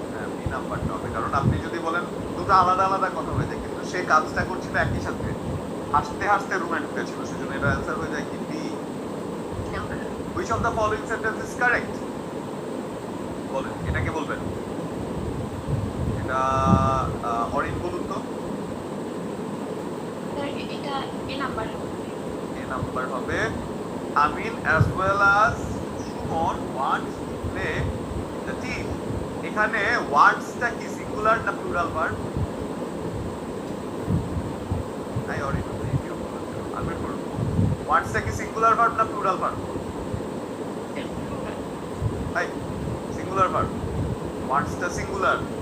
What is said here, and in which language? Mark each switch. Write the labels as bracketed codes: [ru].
[bn] হ্যাঁ বি নাম্বারটা হবে, কারণ আপনি যদি বলেন দুটো আলাদা আলাদা কথা হয়ে যায়, কিন্তু সে কাজটা করছিল একই সাথে, হাসতে হাসতে রুমে ঢুকেছিল, সেজন্য এটা অ্যান্সার হয়ে যায় কি B. Number [en] Which of the following sentence is correct? [bn] বলেন, এটাকে বলবেন। এটা অরিন বলুন তো। এটা এ নাম্বার হবে। এ নাম্বার হবে। [en] Amin as well as Suman wants to play the team. [bn] এখানে ওয়ান্টসটা কি সিঙ্গুলার না প্লুরাল ভার্ব? নাই অরিন আমি করব। ওয়ান্টসটা কি সিঙ্গুলার ভার্ব না প্লুরাল ভার্ব? তাই সিঙ্গুলার ভার্ব। ওয়ান্টসটা সিঙ্গুলার,